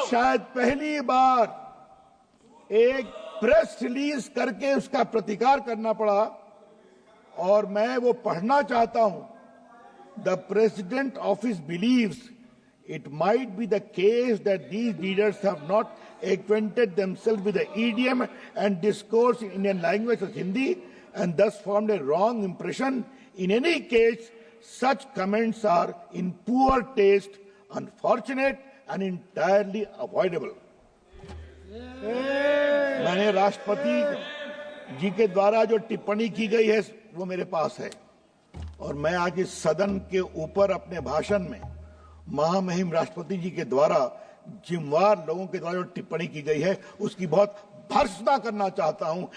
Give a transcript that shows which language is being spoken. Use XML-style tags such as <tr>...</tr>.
<hi>शायद पहली बार एक प्रेस रिलीज करके उसका प्रतिकार करना पड़ा, और मैं वो पढ़ना चाहता हूं।</hi> <en>The president office believes it might be the case that these leaders have not acquainted themselves with the idiom and discourse in Indian language as Hindi and thus formed a wrong impression. In any case, such comments are in poor taste, unfortunate and entirely avoidable.</en> <hi>मैंने राष्ट्रपति जी के द्वारा जो टिप्पणी की गई है वो मेरे पास है, और मैं आज इस सदन के ऊपर अपने भाषण में महामहिम राष्ट्रपति जी के द्वारा जिम्मेवार लोगों के द्वारा जो टिप्पणी की गई है उसकी बहुत भर्त्सना करना चाहता हूं।</hi>